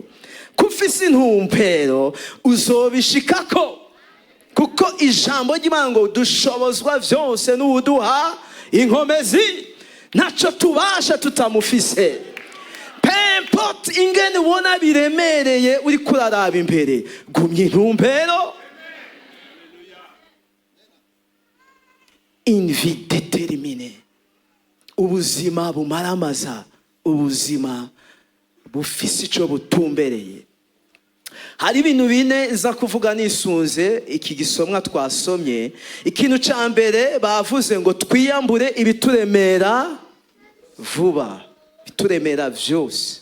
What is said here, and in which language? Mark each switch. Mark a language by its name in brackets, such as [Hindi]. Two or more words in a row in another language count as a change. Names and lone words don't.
[Rundi] Kufise intumbero uzobishikako, kuko ijambo ry'Imana ngo dushobozwa vyose n'uduha inkomezi. Ntaco tubasha tutamufise. Pempote ingene ubona biremereye uri kuraraba imbere, gumya intumbero. [French] Une vie déterminée. [Rundi] Ubuzima bumaramaza, ubuzima bufise ico butumbereye. Hari ibintu bine za kuvuga nisunze iki gisomwa twasomye. Ikintu ca mbere bavuze ngo twiyambure ibituremera vuba, bituremera vyose.